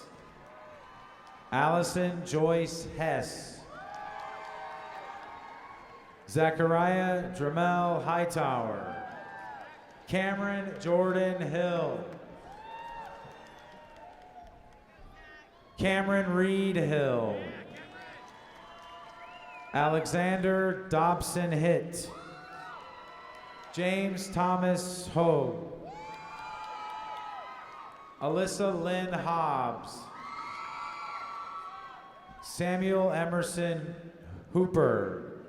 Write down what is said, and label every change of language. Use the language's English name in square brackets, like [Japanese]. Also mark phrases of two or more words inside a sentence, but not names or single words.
[English] Allison Joyce Hess. Zachariah Dramel Hightower. Cameron Jordan Hill. Cameron Reed Hill. Alexander Dobson Hitt. James Thomas Hogue. Alyssa Lynn Hobbs. Samuel Emerson Hooper.